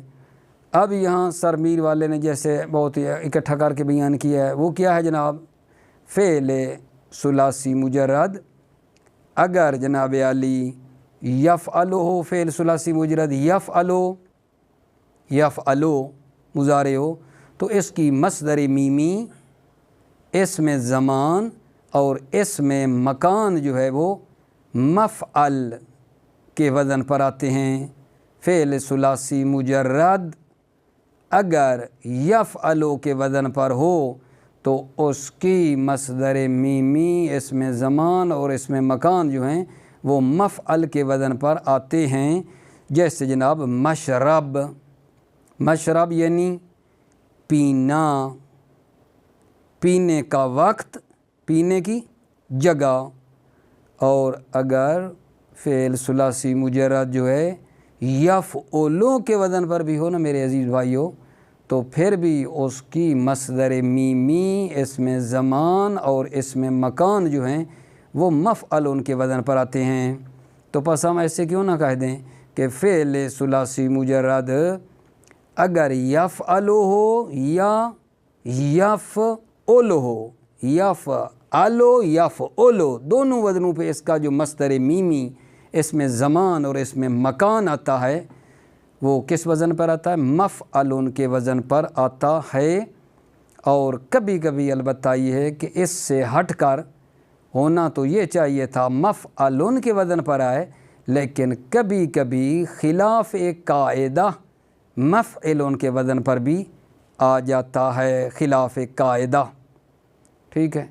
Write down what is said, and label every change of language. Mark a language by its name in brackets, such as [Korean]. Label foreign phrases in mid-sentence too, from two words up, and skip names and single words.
[Urdu] اب یہاں سر میر والے نے جیسے بہت ہی اکٹھا کر کے بیان کیا ہے، وہ کیا ہے جناب؟ فعل ثلاثی مجرد اگر جناب علی یفعلو ہو، فعل ثلاثی مجرد یفعلو مضارع ہو، تو اس کی مصدر میمی اسم زمان اور اسم مکان جو ہے وہ مفعل کے وزن پر آتے ہیں۔ فعل ثلاثی مجرد اگر یفعلو کے وزن پر ہو تو اس کی مصدر میمی اسم زمان اور اسم مکان جو ہیں وہ مفعل کے وزن پر آتے ہیں۔ جیسے جناب مشرب، مشرب یعنی پینا، پینے کا وقت، پینے کی جگہ۔ اور اگر فعل ثلاثی مجرد جو ہے یفعلو کے وزن پر بھی ہو نا میرے عزیز بھائیو، تو پھر بھی اس کی مصدر میمی اسم زمان اور اسم مکان جو ہیں وہ مفعل ان کے وزن پر آتے ہیں۔ تو پس ہم ایسے کیوں نہ کہہ دیں کہ فعل ثلاثی مجرد اگر یفعلو ہو یا یفعلو ہو، یفعلو یفعلو دونوں وزنوں پہ اس کا جو مصدر میمی اسم زمان اور اسم مکان آتا ہے وہ کس وزن پر آتا ہے؟ مفعل کے وزن پر آتا ہے۔ اور کبھی کبھی البتہ یہ ہے کہ اس سے ہٹ کر ہونا تو یہ چاہیے تھا مفعل کے وزن پر آئے، لیکن کبھی کبھی خلاف ایک قاعدہ مفعل کے وزن پر بھی آ جاتا ہے، خلاف ایک قاعدہ، ٹھیک ہے۔